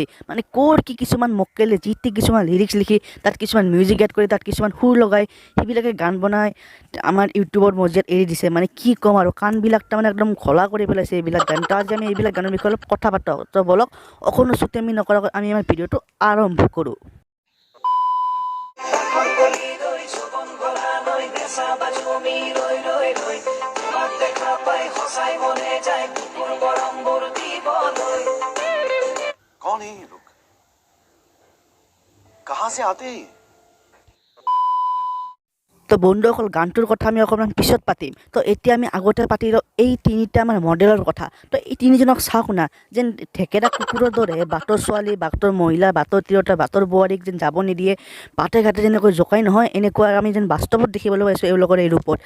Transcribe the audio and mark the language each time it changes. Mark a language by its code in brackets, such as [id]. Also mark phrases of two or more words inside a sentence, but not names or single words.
[as] মানে ক'ৰ কি কিছুমান মক্কেলে যি টি কিছুমান লিৰিক্স লিখি তাত কিছুমান [en] music add [as] কৰি তাত কিছুমান সুৰ লগাই সেইবিলাকে গান বনাই আমাৰ ইউটিউবৰ মজিয়াত এৰি দিছে। মানে কি ক'ম আৰু, কাণবিলাক তাৰমানে একদম ঘোলা কৰি পেলাইছে এইবিলাক গান। তো আজি আমি এইবিলাক গানৰ বিষয়ে অলপ কথা পাতোঁ। তো বলক অকণো চুটেমি নকৰাকৈ আমি আমাৰ ভিডিঅ'টো আৰম্ভ কৰোঁ। [hi] कौन है ये लोग? कहां से आते हैं? [as] তো বন্ধুসকল, গানটোৰ কথা আমি অকণমান পিছত পাতিম। তো এতিয়া আমি আগতে পাতি লওঁ এই তিনিটা আমাৰ মডেলৰ কথা। তো এই তিনিজনক চাওক না, যেন ঢেকেৰা কুকুৰৰ দৰে বাটৰ ছোৱালী, বাটৰ মহিলা, বাটৰ তিৰোতা, বাটৰ বোৱাৰীক যেন যাব নিদিয়ে, বাটে ঘাটে যেনেকৈ জোকাই নহয়, এনেকুৱা আমি যেন বাস্তৱত দেখিবলৈ পাইছোঁ এওঁলোকৰ এই ৰূপত।